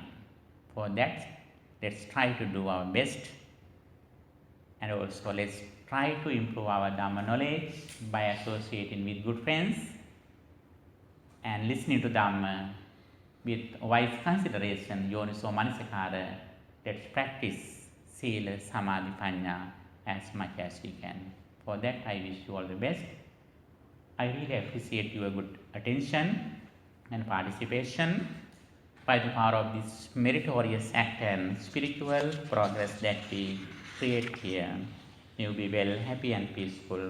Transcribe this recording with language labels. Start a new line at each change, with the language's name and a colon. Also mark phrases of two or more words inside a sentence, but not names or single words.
English: For that, let's try to do our best, and also let's try to improve our Dhamma knowledge by associating with good friends and listening to Dhamma with wise consideration,
Pali: yoniso manasikara.
English: Let's practice
Pali: Sila, Samadhi, Panya
English: as much as we can. For that, I wish you all the best. I really appreciate your good attention and participation. By the power of this meritorious act and spiritual progress that we create here, may you be well, happy and peaceful.